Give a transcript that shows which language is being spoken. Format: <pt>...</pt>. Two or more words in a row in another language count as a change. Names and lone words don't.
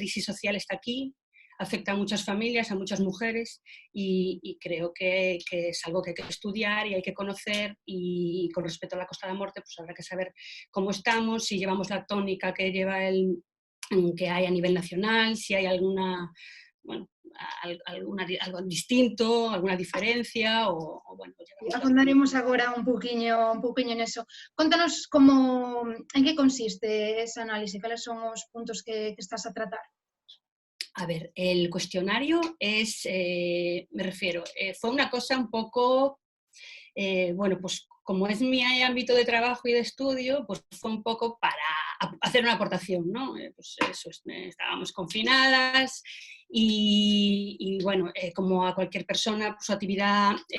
<es>crisis social está aquí, afecta a muchas familias, a muchas mujeres y creo que es algo que hay que estudiar y hay que conocer y con respecto a la Costa da Morte pues habrá que saber cómo estamos, si llevamos la tónica que lleva que hay a nivel nacional, si hay alguna, bueno, algo distinto, alguna diferencia o bueno...</es> <gl>Afondaremos agora un pouquiño neso. Contanos en que consiste ese análise, cales son os puntos que estás a tratar?</gl> <es>A ver, el cuestionario es, me refiero, fue una cosa un poco, bueno, pues como es mi ámbito de trabajo y de estudio, pues fue un poco para hacer una aportación, ¿no? Pues eso, estábamos confinadas y bueno, como a cualquier persona, pues su actividad...</es>